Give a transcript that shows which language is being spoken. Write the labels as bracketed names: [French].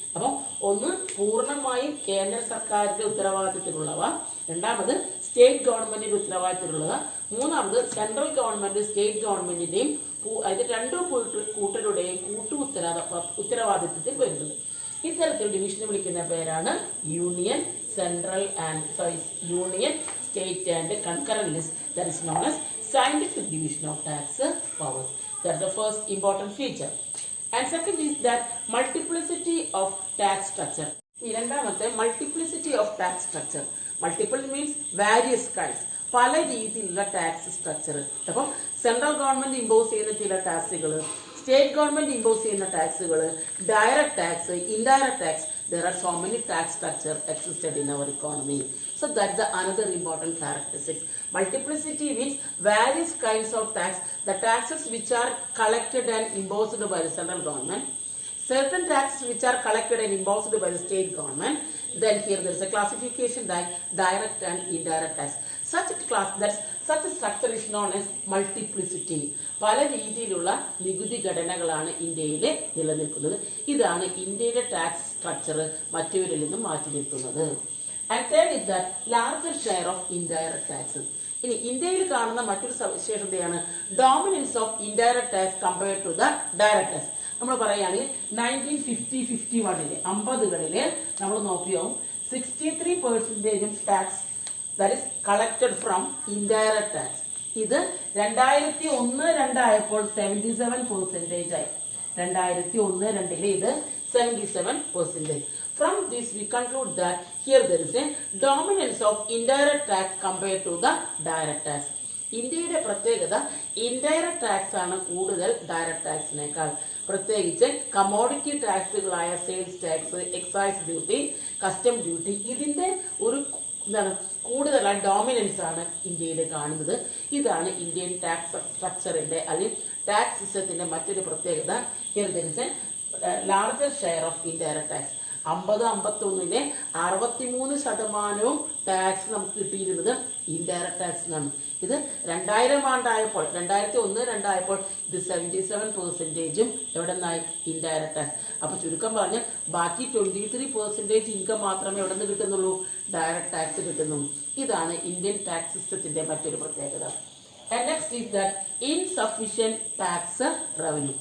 [Malayalam] അപ്പം ഒന്ന് പൂർണ്ണമായും കേന്ദ്ര സർക്കാരിന്റെ ഉത്തരവാദിത്തത്തിലുള്ളവ, രണ്ടാമത് സ്റ്റേറ്റ് ഗവൺമെന്റിന്റെ ഉത്തരവാദിത്തത്തിലുള്ളവ, മൂന്നാമത് സെൻട്രൽ ഗവൺമെന്റ് സ്റ്റേറ്റ് ഗവൺമെന്റിന്റെയും അതിന്റെ രണ്ടു കൂട്ടരുടെയും ഉത്തരവാദിത്തത്തിൽ വരുന്നത്. ഇത്തരത്തിൽ ഡിവിഷനെ വിളിക്കുന്ന പേരാണ് union, central and union, state and concurrent list. [English] That is known as scientific division of tax powers. That's the first important feature. And second is that multiplicity of tax structure. രണ്ടാമത്തെ, multiplicity of tax structure. Multiple means various kinds. [Malayalam] പല രീതിയിലുള്ള tax structure. അപ്പം central government impose ചെയ്യുന്ന ചില ടാക്സുകൾ, state government impose ചെയ്യുന്ന ടാക്സുകൾ, direct tax, indirect tax. [English] There are so many tax structures existed in our economy. So that's the another important characteristic. Multiplicity means various kinds of tax. The taxes which are collected and imposed by the central government. Certain taxes which are collected and imposed by the state government. Then here there is a classification like direct and indirect tax. Such a structure is known as multiplicity. [Malayalam] പല രീതിയിലുള്ള നികുതി ഘടനകളാണ് ഇന്ത്യയിൽ നിലനിൽക്കുന്നത്. ഇതാണ് ഇന്ത്യയുടെ tax structure മറ്റവരിൽ നിന്നും മാറ്റി നിർത്തുന്നത്. [English] And third is that larger share of indirect taxes. [Malayalam] ഇനി ഇന്ത്യയിൽ കാണുന്ന മറ്റൊരു സവിശേഷതയാണ് [English] Dominance of indirect tax compared to the direct tax. [Malayalam] നമ്മൾ പറയുകയാണെങ്കിൽ 1950-51 50കളില് നമ്മൾ നോക്കിയോ 63% [English] Tax that is collected from indirect tax. [Malayalam] ഇത് 2001-2 ആയപ്പോൾ 77% ആയി. 2001-2 ഇത് 77%. [English] From this we conclude that here there is a dominance of indirect tax compared to the direct tax. [Malayalam] ഇന്ത്യയുടെ പ്രത്യേകത ഇൻഡയറക്റ്റ് ടാക്സ് ആണ് കൂടുതൽ ഡയറക്റ്റ് ടാക്സിനേക്കാൾ. പ്രത്യേകിച്ച് commodity ടാക്സുകളായ sales tax, excise duty, custom duty, ഇതിന്റെ ഒരു കൂടുതലായി ഡോമിനൻസ് ആണ് ഇന്ത്യയിൽ കാണുന്നത്. ഇതാണ് ഇന്ത്യൻ ടാക്സ് സ്ട്രക്ചറിന്റെ അല്ലെങ്കിൽ ടാക്സ് സിസ്റ്റത്തിന്റെ മറ്റൊരു പ്രത്യേകത. [English] Here there is a larger share of indirect tax. [Malayalam] 50-51 63% tax നമുക്ക് കിട്ടിയിരുന്നത് ഇൻഡയറക്ട് ടാക്സിനാണ്. ഇത് 2000 ആണ്ടായപ്പോൾ 2001-2 ആയപ്പോൾ ഇത് 77% എവിടെ നിന്നായി ഇൻഡയറക്ട് ടാക്സ്. അപ്പൊ ചുരുക്കം പറഞ്ഞാൽ ബാക്കി 23% ഇൻകം മാത്രമേ എവിടെ നിന്ന് കിട്ടുന്നുള്ളൂ, ഡയറക്ട് ടാക്സ് കിട്ടുന്നു. ഇതാണ് ഇന്ത്യൻ ടാക്സ് സിസ്റ്റത്തിന്റെ മറ്റൊരു പ്രത്യേകത. [English] And next is that insufficient tax revenue.